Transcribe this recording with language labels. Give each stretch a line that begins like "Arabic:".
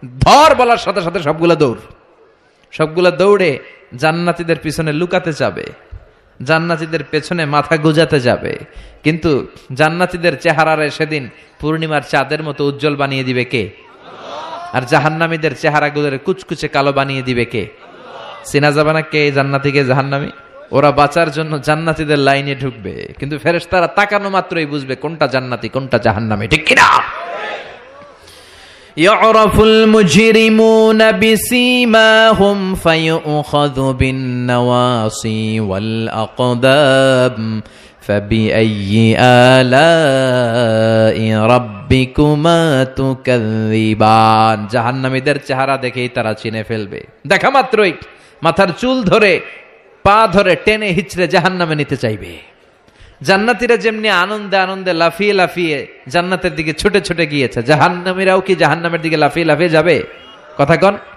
Bangla: ধর বলার সাথে সাথে সবগুলা দৌড়, সবগুলা দৌড়ে জান্নাতীদের পিছনে লুকাতে যাবে, জান্নাতীদের পেছনে মাথা গুজাতে যাবে, কিন্তু জান্নাতীদের চেহারারে সেদিন পূর্ণিমার চাঁদের মতো উজ্জ্বল বানিয়ে দিবে কে? আর জাহান্নামীদের চেহারাগুলোর কুচকুচে কালো বানিয়ে দিবে কে? চেনা যাবে না কে জান্নাতি কে জাহান্নামী। ওরা বাঁচার জন্য জান্নাতীদের লাইনে ঢুকবে, কিন্তু ফেরেশতারা তাকানো মাত্রই বুঝবে কোনটা জান্নাতি কোনটা জাহান্নামী, ঠিক কিনা?
Arabic: يعرف المجرمون بسيماهم فيؤخذ بالنواصي والأقدام فبأي آلاء ربكما تكذبان।
Bangla: জাহান্নামীদের চেহারা দেখেই তারা চিনে ফেলবে, দেখা মাত্রই মাথার চুল ধরে পা ধরে টেনে হিচড়ে জাহান্নামে নিতে চাইবে। জান্নাতীরা যেমনি আনন্দে আনন্দে লাফিয়ে লাফিয়ে জান্নাতের দিকে ছুটে ছুটে গিয়েছে, জাহান্নামীরাও কি জাহান্নামের দিকে লাফিয়ে লাফিয়ে যাবে? কথা কন।